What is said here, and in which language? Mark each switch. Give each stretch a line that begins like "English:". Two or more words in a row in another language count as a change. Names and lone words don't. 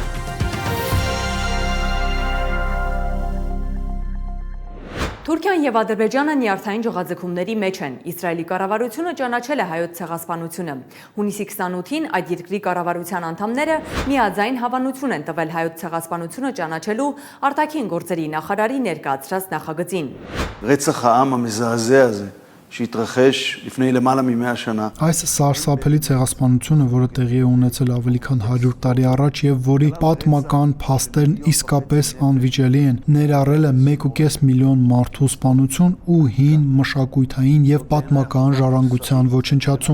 Armenian: Թուրքիան եւ Ադրբեջանը նյարդային ժողաձգումների մեջ են։ Իսրայելի կառավարությունը ճանաչել է հայոց ցեղասպանությունը։ Հունիսի 28-ին այդ երկրի կառավարության անդամները միաձայն հավանություն են տվել հայոց ցեղասպանությունը ճանաչելու արտաքին գործերի նախարարի ներկայացրած նախագծին։
Hebrew: רצח העם המזעזע הזה שהתרחש לפני למעלה מ100 שנה
Armenian: Այս սարսափելի ցեղասպանությունը, որը տեղի է ունեցել ավելի քան 100 տարի առաջ եւ որի պատմական փաստերն իսկապես անվիճելի են, ներառել է 1.5 միլիոն մարդու սպանություն ու հին մշակութային եւ պատմական ժառանգության ոչնչացում։